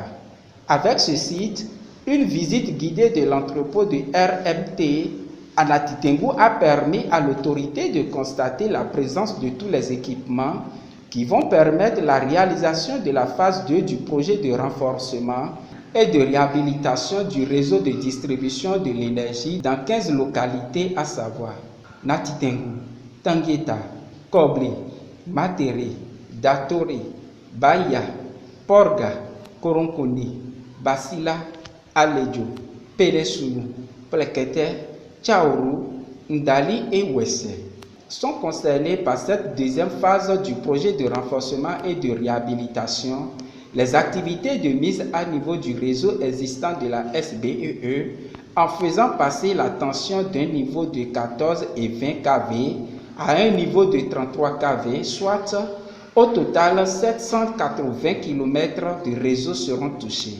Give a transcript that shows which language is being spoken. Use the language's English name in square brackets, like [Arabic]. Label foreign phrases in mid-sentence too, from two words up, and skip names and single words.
[French] Avec ce site, une visite guidée de l'entrepôt de RMT à Natitengo a permis à l'autorité de constater la présence de tous les équipements qui vont permettre la réalisation de la phase 2 du projet de renforcement et de réhabilitation du réseau de distribution de l'énergie dans 15 localités à savoir Natitengo, Tangueta, Kobli, Matere, Datoré, Baya, Porga, Koronkoni, Basila, Aledjo, Peresulu, Plekete, Tchaourou, Ndali et Wesse sont concernés par cette deuxième phase du projet de renforcement et de réhabilitation. Les activités de mise à niveau du réseau existant de la SBEE en faisant passer la tension d'un niveau de 14 et 20 kV à un niveau de 33 kV, soit au total 780 km de réseau seront touchés.